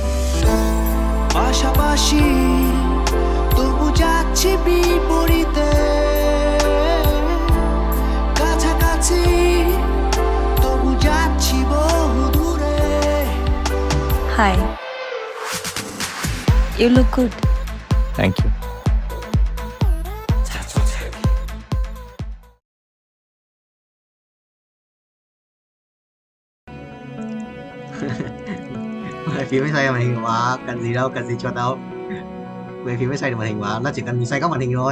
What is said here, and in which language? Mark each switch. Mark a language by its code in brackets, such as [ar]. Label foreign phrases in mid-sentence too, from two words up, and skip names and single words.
[bn] পাশাপাশি তবু যাচ্ছি বিপরীতে, কাছাকাছি তবু যাচ্ছি বহু দূরে। [en] হাই, You look good. Thank you. [vi] Phím mới xoay màn hình mà cần gì đâu, cần gì cho đâu. Về phím mới xoay được màn hình mà, nó chỉ cần mình xoay góc màn hình thôi.